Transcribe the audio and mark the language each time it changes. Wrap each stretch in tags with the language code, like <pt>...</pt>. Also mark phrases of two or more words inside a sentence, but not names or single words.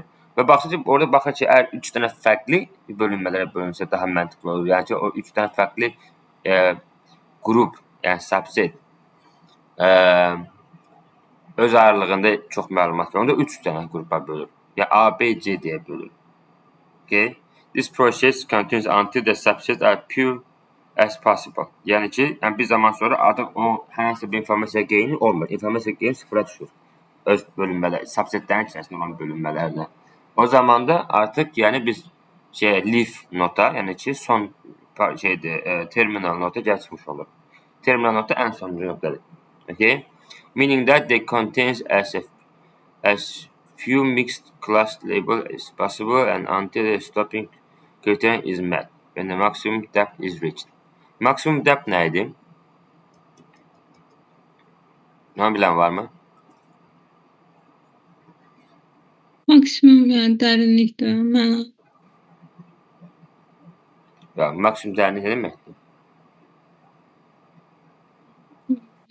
<az>Və baxın ki, orada baxın ki, əgər 3 dənə fərqli bölünmələrə bölünsə daha məntiqli olur. Yəni ki, o 3 dənə fərqli qrup, yəni subset öz aralığında çox məlumat verir. Onda 3 dənə qrupa bölür. Yəni A, B, C deyə bölür. Okay?</az> <en>This process continues until the subsets are pure as possible.</en> <az>Yəni ki, bir zaman sonra artıq o hər hansı bir informasiya geyini olmur. İnformasiya geyini sıfıra düşür. Öz bölünmələr, subsetlərin içərisində olan bölünmələrlə. O zaman da artıq yəni biz leaf nota, yəni ki, son terminal nota gəlişmiş olur. Terminal nota ən sonuncu notdadır. Okay?</az> <en>Meaning that they contains as few mixed class labels as possible and until the stopping criterion is met when the maximum depth is reached.</en> <az>Maksimum depth nə idi? Nə bilən varmı? Maksimum yəni dərinlikdə məna. Ya, maksimum dərinlik nə deməkdir?</az>